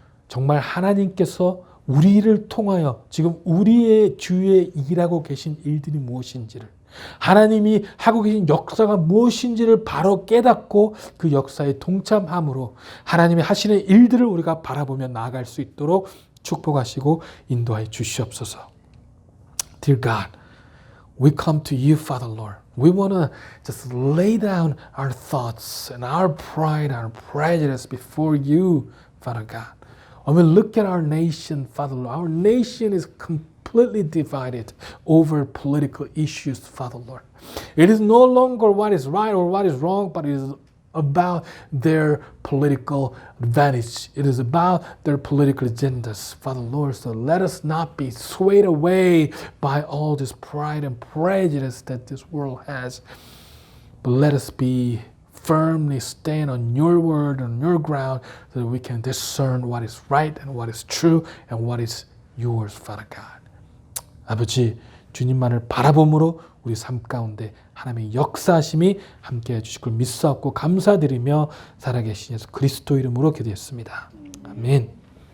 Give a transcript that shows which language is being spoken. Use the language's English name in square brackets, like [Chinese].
[Korean] 정말 하나님께서 우리를 통하여 지금 우리의 주위에 일하고 계신 일들이 무엇인지를, 하나님이 하고 계신 역사가 무엇인지를 바로 깨닫고 그 역사에 동참함으로 하나님이 하시는 일들을 우리가 바라보며 나아갈 수 있도록 축복하시고 인도하여 주시옵소서. [English] Dear God, we come to you, Father Lord. We want to just lay down our thoughts and our pride, our prejudice before you, Father God. When we look at our nation, Father Lord, our nation is completely divided over political issues, Father Lord. It is no longer what is right or what is wrong, but it is about their political advantage. It is about their political agendas, Father Lord. So let us not be swayed away by all this pride and prejudice that this world has, but let us be firmly stand on your word, on your ground, so that we can discern what is right and what is true and what is yours, Father God. [Korean] 아버지, 주님만을 바라봄으로 우리 삶 가운데 하나님의 역사하심이 함께해 주실 걸 믿사옵고 감사드리며 살아계신 예수 그리스도 이름으로 기도했습니다. 아멘.